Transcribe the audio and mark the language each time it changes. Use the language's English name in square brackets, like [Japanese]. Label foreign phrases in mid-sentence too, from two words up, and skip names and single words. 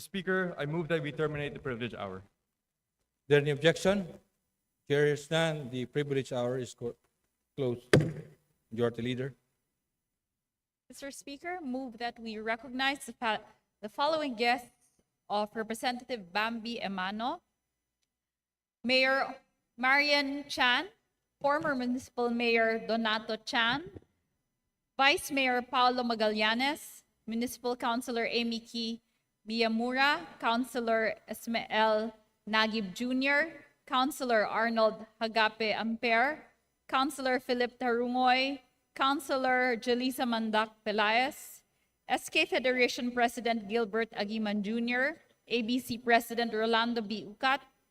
[English] Speaker, I move that we terminate the privilege hour. Is there any objection? Chair is none. The privilege hour is closed. Majority Leader. Mr. Speaker, move that we recognize the following guests of Representative Bambi Emano, Mayor Marian Chan, former Municipal Mayor Donato Chan, Vice Mayor Paulo Magallanes, Municipal Councilor Amy Key Miyamura, Councilor Esmael Nagib Jr., Councilor Arnold Hagape Amper, Councilor Philip Tarungoy, Councilor Jelisa Mandak Pelaez, SK Federation President Gilbert Aguiman Jr., ABC President Rolando B.